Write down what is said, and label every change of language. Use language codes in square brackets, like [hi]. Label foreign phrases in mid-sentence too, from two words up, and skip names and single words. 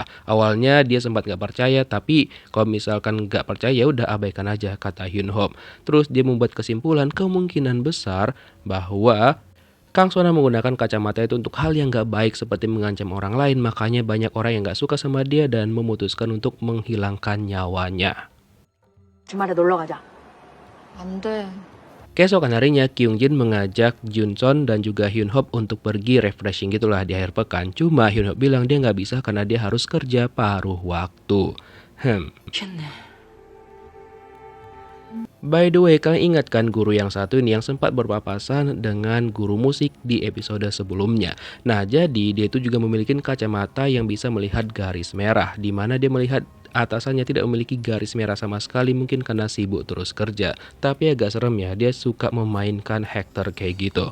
[id] Awalnya dia sempat gak percaya, tapi kalau misalkan gak percaya ya udah abaikan aja, kata Hyun Hop. Terus dia membuat kesimpulan kemungkinan besar bahwa Kang Sona menggunakan kacamata itu untuk hal yang gak baik seperti mengancam orang lain. Makanya banyak orang yang gak suka sama dia dan memutuskan untuk menghilangkan nyawanya. [ko] 주말에 놀러 가자. 안 돼. [id] Keesokan harinya, Kyung Jin mengajak Junson dan juga Hyun Hop untuk pergi refreshing gitulah di akhir pekan. Cuma Hyun Hop bilang dia nggak bisa karena dia harus kerja paruh waktu. [en] By the way, [id] kalian ingat kan guru yang satu ini yang sempat berpapasan dengan guru musik di episode sebelumnya. Nah, jadi dia itu juga memiliki kacamata yang bisa melihat garis merah, di mana dia melihat atasannya tidak memiliki garis merah sama sekali, mungkin karena sibuk terus kerja. Tapi agak serem ya, dia suka memainkan Hector kayak gitu.